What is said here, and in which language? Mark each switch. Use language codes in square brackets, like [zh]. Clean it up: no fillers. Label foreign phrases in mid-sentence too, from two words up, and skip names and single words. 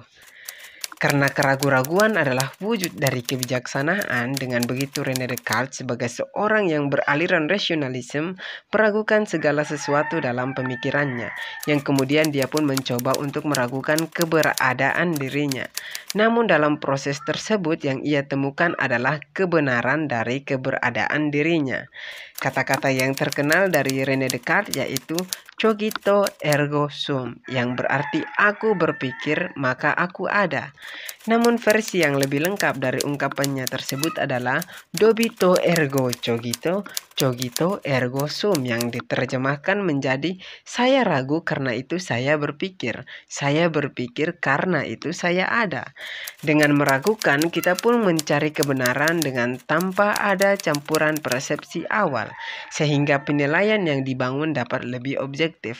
[id] Karena keraguan-raguan adalah wujud dari kebijaksanaan, dengan begitu René Descartes sebagai seorang yang beraliran rasionalisme meragukan segala sesuatu dalam pemikirannya, yang kemudian dia pun mencoba untuk meragukan keberadaan dirinya. Namun dalam proses tersebut yang ia temukan adalah kebenaran dari keberadaan dirinya. Kata-kata yang terkenal dari René Descartes yaitu [la] cogito ergo sum, [id] yang berarti aku berpikir maka aku ada. Namun versi yang lebih lengkap dari ungkapannya tersebut adalah [la] dobito ergo cogito, cogito ergo sum, [id] yang diterjemahkan menjadi saya ragu karena itu saya berpikir karena itu saya ada. Dengan meragukan, kita pun mencari kebenaran dengan tanpa ada campuran persepsi awal, sehingga penilaian yang dibangun dapat lebih objektif.